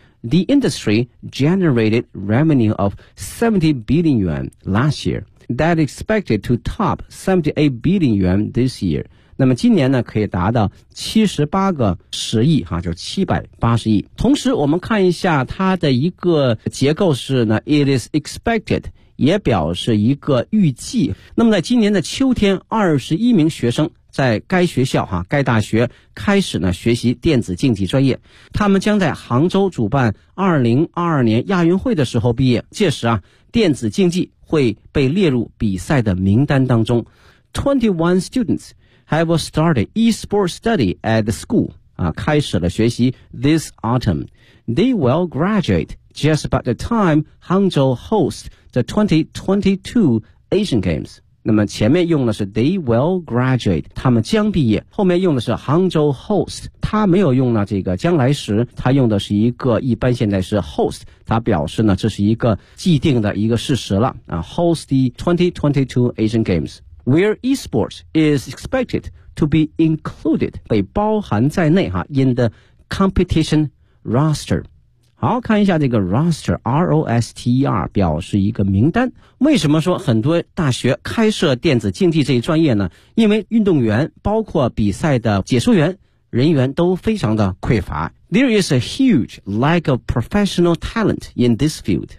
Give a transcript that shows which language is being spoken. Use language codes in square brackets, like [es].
[en] The industry generated revenue of 70 billion yuan last year, that expected to top 78 billion yuan this year. [zh] 那么今年呢可以达到78个10亿哈，就780亿。同时我们看一下它的一个结构是呢 , [en] it is expected, [zh] 也表示一个预计。那么在今年的秋天 ,21 名学生在该学校哈，该大学开始呢学习电子竞技专业。他们将在杭州主办2022年亚运会的时候毕业，届时啊电子竞技会被列入比赛的名单当中。 [en] 21 students,Have started e-sports study at the school, [zh] 啊，开始了学习 [en] this autumn. They will graduate just about the time Hangzhou hosts the 2022 Asian Games. [zh] 那么前面用的是 [en] they will graduate, [zh] 他们将毕业，后面用的是 [en] Hangzhou hosts, [zh] 他没有用了这个将来时，他用的是一个一般现在是 host, 他表示呢这是一个既定的一个事实了，啊 , [en] host the 2022 Asian Games. Where esports is expected to be included, [zh] 被包含在内哈 [en] ,in the competition roster. [zh] 好，看一下这个 roster, R-O-S-T-E-R, 表示一个名单。为什么说很多大学开设电子竞技这一专业呢？因为运动员包括比赛的解说员人员都非常的匮乏。 [en] There is a huge lack of professional talent in this field.